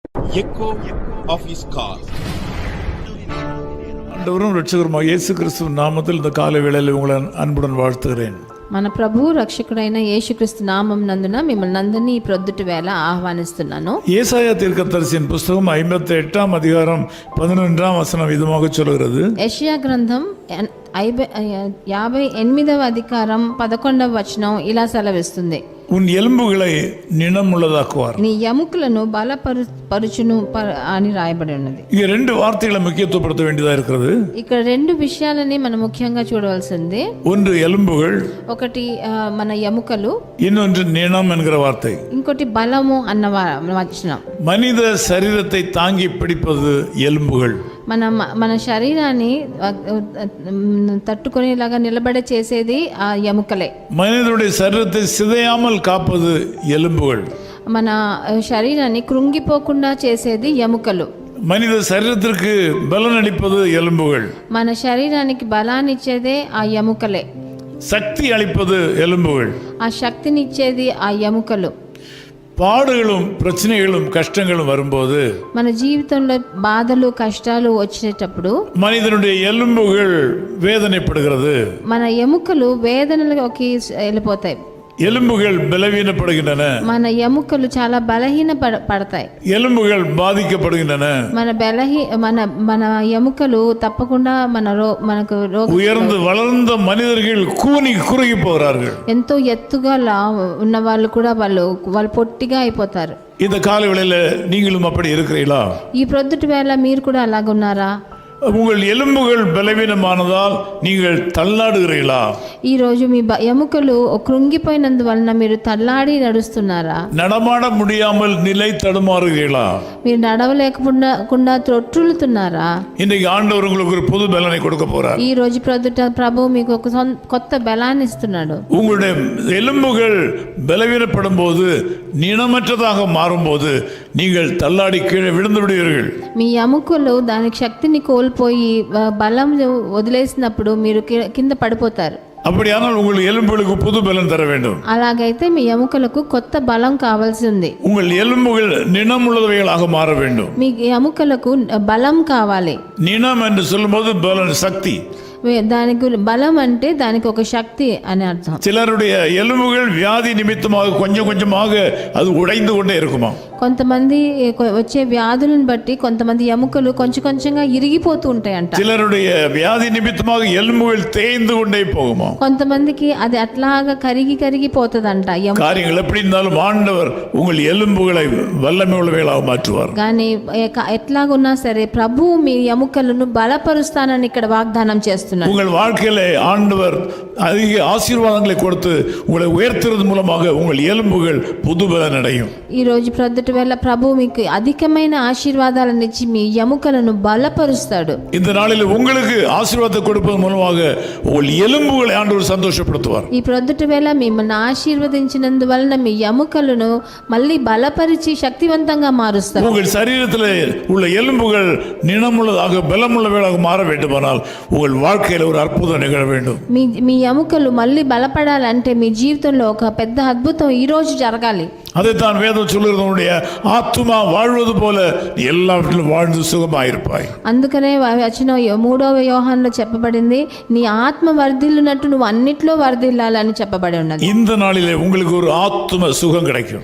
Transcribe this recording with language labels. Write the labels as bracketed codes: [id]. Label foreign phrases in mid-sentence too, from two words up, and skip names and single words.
[en] echo of his call. [ta] ஆண்டவரும் இரட்சகருமாகிய இயேசு கிறிஸ்துவின் நாமத்தில் இந்த காலை வேளையில் உங்களை அன்புடன் வாழ்த்துகிறேன். [te] మన ప్రభు రక్షకుడైన యేసుక్రీస్తు నామం నందున మిమ్మల్ని అందరినీ ఈ ప్రొద్దుటి వేళ ఆహ్వానిస్తున్నాను. [ta] ஏசாயா தீர்க்கதரிசியின் புஸ்தகம் 58 அதிகாரம் 11 வசனம் இதுமாக சொல்கிறது. [te] యెషయా గ్రంథం 58వ అధికారం 11వ వచనం ఇలా సెలవిస్తుంది. [ta] உன் ఎలుంబుகளை நினமுள்ளதாக்குவார். [te] నీ ఎముకలను బలపరుచును అని రాయబడి ఉన్నది. ఈ రెండు [ta] వాர்த்தைகளை முக்கியத்துவப்படுத்த வேண்டியதா இருக்கிறது. [te] ఇక్కడ రెండు విషయాలని మనం ముఖ్యంగా చూడవలసింది. [ta] ஒன்று எலும்புகள், [te] ఒకటి మన ఎముకలు, [ta] இன்னொன்று நினம் என்கிற வார்த்தை. [te] ఇంకోటి బలము అన్న వచనం. [ta] மனித சரீரத்தை தாங்கி பிடிப்பது எலும்புகள். [te] మన శరీరాన్ని తట్టుకునేలాగా నిలబడే చేసేది ఆ ఎముకలే. [ta] மனிதனுடைய சரீரத்தை சிதையாமல் காப்பது எலும்புகள். [te] మన శరీరాన్ని కృంగిపోకుండా చేసేది ఎముకలు. [ta] மனித சரீரத்திற்கு பலன் அளிப்பது எலும்புகள். [te] మన శరీరానికి బలాన్ని ఇచ్చేదే ఆ ఎముకలే. [ta] சக்தி அளிப்பது எலும்புகள். [te] ఆ శక్తిని ఇచ్చేది ఆ ఎముకలు. [ta] பாடுகளும் பிரச்சனைகளும் கஷ்டங்களும் வரும்போது [te] మన జీవితంలో బాధలు కష్టాలు వచ్చేటప్పుడు [ta] மனிதனுடைய எலும்புகள் வேதனைப்படுகிறது. [te] మన ఎముకలు వేదనలోకి వెళ్ళిపోతాయి. [ta] எலும்புகள் பலவீனப்படுகின்றன. [te] మన ఎముకలు చాలా బలహీన పడతాయి. [ta] எலும்புகள் பாதிக்கப்படுகின்றன. [te] మన ఎముకలు తప్పకుండా మనకు [ta] உயர்ந்து வளர்ந்த மனிதர்கள் கூனி குறுகி போகிறார்கள். [te] ఎంతో ఎత్తుగా ఉన్న వాళ్ళు కూడా వాళ్ళు పొట్టిగా అయిపోతారు. [ta] இந்த காலை வேளையில நீங்களும் அப்படி இருக்கிறீங்களா? [te] ఈ ప్రొద్దుటి వేళ మీరు కూడా అలాగున్నారా? [ta] உங்கள் எலும்புகள் பலவீனமானதால் நீங்கள் தள்ளாடுகிறீர்களா? [te] ఈ రోజు మీ ఎముకలు కృంగిపోయినందువలన మీరు తల్లాడి నడుస్తున్నారా? [ta] நடமாட முடியாமல் நிலை தடுமாறுகிறீர்களா? [te] మీరు నడవలేకుండా త్రొట్టులుతున్నారా? [ta] இன்னைக்கு ஆண்டவர் உங்களுக்கு ஒரு புது பலனை கொடுக்க போறார். [te] ఈ రోజు ప్రొద్దుట ప్రభు మీకు ఒక కొత్త బలాన్ని ఇస్తున్నాడు. [ta] உங்களுடைய எலும்புகள் பலவீனப்படும் போது, நினமற்றதாக மாறும்போது நீங்கள் தள்ளாடி கீழே விழுந்து விடுவீர்கள். [te] మీ ఎముకలు దాని శక్తిని కోల్పోయి బలం వదిలేసినప్పుడు మీరు కింద పడిపోతారు. [ta] அப்படியானால் உங்கள் எலும்புகளுக்கு புது பலன் தர வேண்டும். [te] అలాగైతే మీ ఎముకలకు కొత్త బలం కావాల్సి ఉంది. [ta] உங்கள் எலும்புகள் நினமுள்ளவைகளாக மாற வேண்டும். [te] మీ ఎముకలకు బలం కావాలి. [ta] நினம் என்று சொல்லும்போது பலன், சக்தி. [te] దానికి బలం అంటే దానికి ఒక శక్తి అని అర్థం. [ta] சிலருடைய எலும்புகள் வியாதி நிமித்தமாக கொஞ்சம் கொஞ்சமாக அது உடைந்து கொண்டே இருக்குமா? [te] కొంతమంది వచ్చే వ్యాధులను బట్టి కొంతమంది ఎముకలు కొంచెం కొంచెంగా ఇరిగిపోతూ ఉంటాయంట. [ta] சிலருடைய வியாதி நிமித்தமாக எலும்புகள் தேய்ந்து கொண்டே போகுமா? [te] కొంతమందికి అది అట్లాగా కరిగిపోతుందంట. [ta] காரியங்கள் எப்படி இருந்தாலும் ஆண்டவர் உங்கள் எலும்புகளை வல்லமை உள்ளவைகளாக மாற்றுவார். [te] కానీ ఎట్లాగున్నా సరే ప్రభువు మీ ఎముకలను బలపరుస్తానని ఇక్కడ వాగ్దానం చేస్తున్నారు. [ta] உங்கள் வாழ்க்கையில ஆண்டவர் அதிக ஆசீர்வாதங்களை கொடுத்து உங்களை உயர்த்துறது மூலமாக உங்கள் எலும்புகள் புது பலன் அடையும். [te] ఈ రోజు ప్రొద్దుటి వేళ ప్రభు మీకు అధికమైన ఆశీర్వాదాలను ఇచ్చి మీ ఎముకలను బలపరుస్తాడు. [ta] இந்த நாளில் உங்களுக்கு ஆசீர்வாதத்தை கொடுப்பதன் மூலமாக உங்கள் எலும்புகளை ஆண்டவர் சந்தோஷப்படுத்துவார். [te] ఈ ప్రొద్దుటి వేళ మిమ్మల్ని ఆశీర్వదించినందువలన మీ ఎముకలను మళ్ళీ బలపరిచి శక్తివంతంగా మారుస్తారు. [ta] உங்கள் சரீரத்தில் உள்ள எலும்புகள் நினமுள்ளதாக பலமுள்ளவைகளாக மாற வேண்டுமானால் உங்கள் வாழ்க்கையில் ஒரு அற்புதம் நிகழ வேண்டும். [te] మీ ఎముకలు మళ్ళీ బలపడాలంటే మీ జీవితంలో ఒక పెద్ద అద్భుతం ఈ రోజు జరగాలి. [ta] அதைத்தான் வேதம் சொல்லுகிறது, உன்னுடைய ஆத்துமா வாழ்வது போல எல்லாவற்றிலும் வாழ்ந்து சுகமாயிருப்பாய். [te] అందుకనే వచ్చిన 3వ యోహానులో చెప్పబడింది, నీ ఆత్మ వర్ధిల్లునట్టు నువ్వు అన్నిట్లో వర్ధిల్లాలని చెప్పబడి ఉన్నది. [ta] இந்த நாளிலே உங்களுக்கு ஒரு ஆத்தும சுகம் கிடைக்கும்.